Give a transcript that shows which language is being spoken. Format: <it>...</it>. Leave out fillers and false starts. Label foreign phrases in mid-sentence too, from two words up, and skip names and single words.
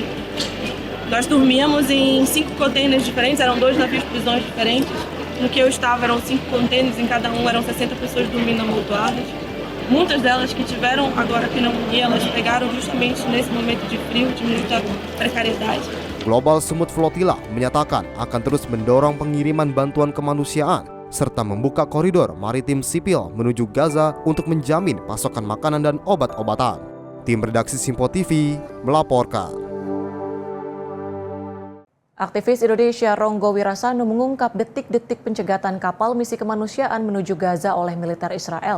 <pt>Nós dormíamos em 5 containers diferentes, eram 2 navios prisões diferentes. No que eu estava eram 5 containers, em cada um eram 60 pessoas dormindo amontoadas. Muitas delas que tiveram agora pneumonia, elas pegaram justamente nesse momento de frio, de muita precariedade.</pt> <id>Global Summit Flotilla menyatakan akan terus mendorong pengiriman bantuan kemanusiaan serta membuka koridor maritim sipil menuju Gaza untuk menjamin pasokan makanan dan obat-obatan. Tim redaksi Simpo TV melaporkan. Aktivis Indonesia Ronggo Wirasanu mengungkap detik-detik pencegatan kapal misi kemanusiaan menuju Gaza oleh militer Israel.</id>